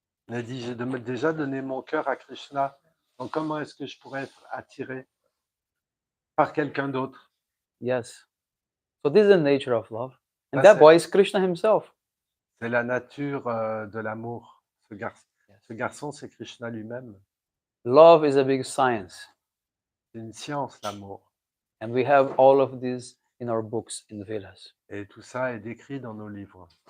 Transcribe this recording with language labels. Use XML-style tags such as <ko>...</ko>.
<fr>Elle dit, j'ai déjà donné mon cœur à Krishna, donc comment est-ce que je pourrais être attiré par quelqu'un d'autre?</fr> <en>Yes. So this is the nature of love. And That's that boy is Krishna himself.</en> <fr>C'est la nature de l'amour. Ce garçon, c'est Krishna lui-même.</fr> <en>Love is a big science.</en> <fr>C'est une science, l'amour.</fr> <en>And we have all of these in our books in the Vedas.</en> <fr>Et tout ça est décrit dans nos livres.</fr>